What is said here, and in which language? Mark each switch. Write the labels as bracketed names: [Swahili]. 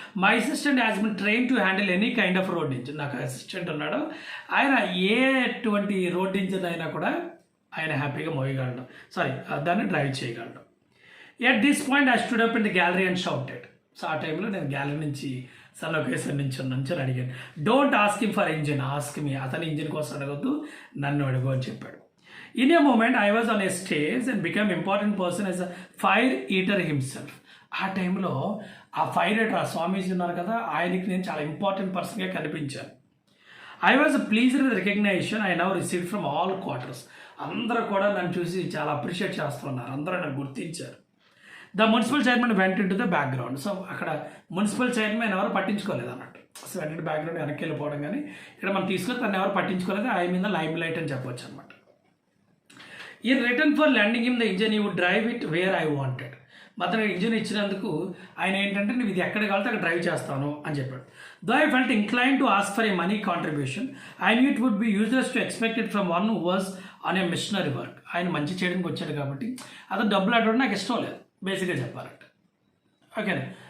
[English] My assistant has been trained to handle any kind of road engine. [Telugu] నాకు assistant ఉన్నాడు, ఆయన ఎటువంటి road engine అయినా కూడా ఆయన హ్యాపీగా మోయగలడు, దాన్ని డ్రైవ్ చేయగలడు. [English] At this point I stood up in the gallery and shouted. [Telugu] So ఆ టైంలో నేను గ్యాలరీ నుంచి లొకేషన్ నుంచి అడిగాను, [English] don't ask him for engine, ask me, [Telugu] అతని ఇంజిన్ కోసం అడగద్దు, నన్ను అడుగు అని చెప్పాడు. [English] In a moment, I was on a stage and became important person as a fire eater himself. [Telugu] ఆ టైంలో ఆ ఫైర్ ఎయిటర్, ఆ స్వామీజీ ఉన్నారు కదా, ఆయనకి నేను చాలా ఇంపార్టెంట్ పర్సన్గా కనిపించాను. [English] I was pleased recognition I now received from all quarters. [Telugu] అందరూ కూడా నన్ను చూసి చాలా అప్రిషియేట్ చేస్తున్నారు, అందరూ నన్ను గుర్తించారు. [English] The municipal chairman went into the background. [Telugu] So అక్కడ మున్సిపల్ చైర్మన్ ఎవరు పట్టించుకోలేదు అన్నట్టు. సో వెంట బ్యాక్గ్రౌండ్ వెనక్కి వెళ్ళిపోవడం, కానీ ఇక్కడ మనం తీసుకొని తను ఎవరు పట్టించుకోలేదు, ఆయన మీద లైమ్ లైట్ అని చెప్పవచ్చు అనమాట. [English] In return for lending him the engine, he would drive it where I wanted. [Telugu] అతను ఇంజిన్ ఇచ్చినందుకు ఆయన ఏంటంటే, నువ్వు ఇది ఎక్కడ కావాలంటే అక్కడ డ్రైవ్ చేస్తాను అని చెప్పాడు. [English] Though I felt inclined to ask for a money contribution, I knew it would be useless to expect it from one who was on a missionary work. [Telugu] ఆయన మంచి చేయడానికి వచ్చాడు కాబట్టి అతను డబ్బులు అడగడం నాకు ఇష్టం లేదు, బేసిక్గా చెప్పాలంటే. ఓకేనా?